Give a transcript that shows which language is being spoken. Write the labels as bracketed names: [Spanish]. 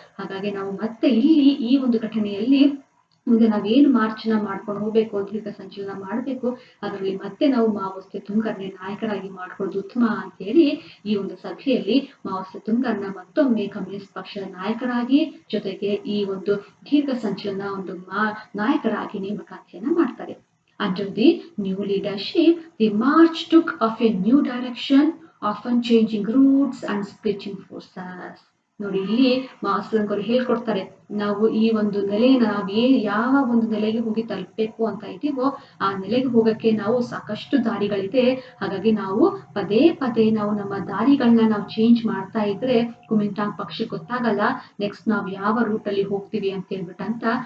[Kannada] ಹಾಗಾಗಿ ನಾವು ಮತ್ತೆ ಇಲ್ಲಿ ಈ ಒಂದು ಘಟನೆಯಲ್ಲಿ ಮುಂದೆ ನಾವೇನು ಮಾರ್ಚ್ನ ಮಾಡ್ಕೊಂಡು ಹೋಗ್ಬೇಕು, ದೀರ್ಘ ಸಂಚಲನ ಮಾಡಬೇಕು, ಅದರಲ್ಲಿ ಮತ್ತೆ ನಾವು ಮಾವೋ ಸೆತುಂಗರ್ನೇ ನಾಯಕರಾಗಿ ಮಾಡ್ಕೊಳ್ಳೋದು ಉತ್ತಮ ಅಂತ ಹೇಳಿ ಈ ಒಂದು ಸಭೆಯಲ್ಲಿ ಮಾವೋ ಸೆತುಂಗರ್ನ ಮತ್ತೊಮ್ಮೆ ಕಮ್ಯುನಿಸ್ಟ್ ಪಕ್ಷದ ನಾಯಕರಾಗಿ, ಜೊತೆಗೆ ಈ ಒಂದು ದೀರ್ಘ ಸಂಚಲನ ಒಂದು ನಾಯಕರಾಗಿ ನೇಮಕಾತಿಯನ್ನ ಮಾಡ್ತಾರೆ. [English] Under the new leadership, the march took off a new direction, often changing routes and splitting forces. [Kannada] ನೋಡಿ, ಇಲ್ಲಿ ಮಾಸ್ಲಂಕರು ಹೇಳ್ಕೊಡ್ತಾರೆ, ನಾವು ಈ ಒಂದು ನೆಲೆಯನ್ನ ಯಾವ ಒಂದು ನೆಲೆಗೆ ಹೋಗಿ ತಲುಪಬೇಕು ಅಂತ ಇದ್ದೀವೋ ಆ ನೆಲೆಗೆ ಹೋಗಕ್ಕೆ ನಾವು ಸಾಕಷ್ಟು ದಾರಿಗಳಿದೆ. ಹಾಗಾಗಿ ನಾವು ಪದೇ ನಾವು ನಮ್ಮ ದಾರಿಗಳನ್ನ ನಾವು ಚೇಂಜ್ ಮಾಡ್ತಾ ಇದ್ರೆ ಕುಮಿಂಟಾಂಗ್ ಪಕ್ಷಕ್ಕೆ ಗೊತ್ತಾಗಲ್ಲ ನೆಕ್ಸ್ಟ್ ನಾವು ಯಾವ ರೂಟ್ ಅಲ್ಲಿ ಹೋಗ್ತೀವಿ ಅಂತ ಹೇಳ್ಬಿಟ್ಟಂತ.